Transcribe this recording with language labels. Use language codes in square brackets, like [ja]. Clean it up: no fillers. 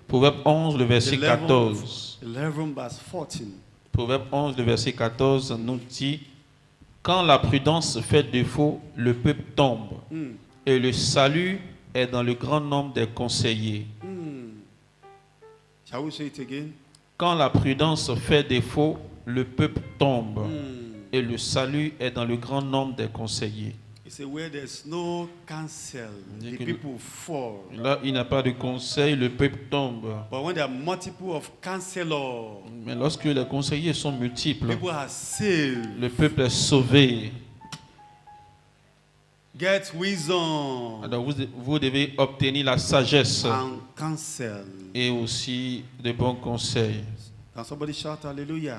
[fr] Proverbe 11, le verset 11 14. [en] 11 verse 14. [fr] Proverbe 11, le verset 14 nous dit, quand la prudence fait défaut, le peuple tombe, et le salut est dans le grand nombre des conseillers. [en] Shall we say it again? [fr] Quand la prudence fait défaut, le peuple tombe, et le salut est dans le grand nombre des conseillers. [en] He said, where there's no counsel, [fr] Dit [en] the [fr] que- [en] people fall. [fr] Là, il n'y a pas de conseil, le peuple tombe. [en] But when there are multiple of counselors, [fr] Mais lorsque les conseillers sont multiples, [en] people are saved. [fr] le peuple est sauvé. [en] Get wisdom [fr] Alors vous devez obtenir la sagesse [en] and counsel. [fr] et aussi de bons conseils. [en] Can somebody shout hallelujah?